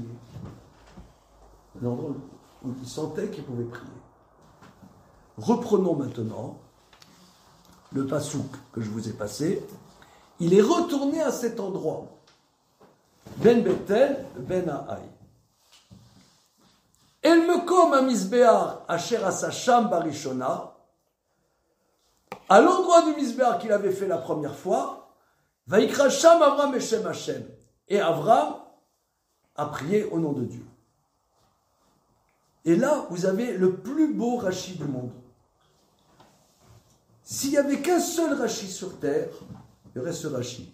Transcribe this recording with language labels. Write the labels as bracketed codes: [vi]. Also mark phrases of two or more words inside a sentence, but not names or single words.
[fr] Un endroit où il sentait qu'il pouvait prier. Reprenons maintenant le pasouk que je vous ai passé. Il est retourné à cet endroit. Ben Bethel, Ben Haï. [he] אל מקום המזבח אשר עשה שם בראשונה. [fr] À l'endroit du misbéach qu'il avait fait la première fois, [he] ויקרא שם אברם בשם השם. [fr] Et Avram a prié au nom de Dieu. Et là, vous avez le plus beau Rashi du monde. S'il n'y avait qu'un seul Rashi sur terre, il y aurait ce Rashi.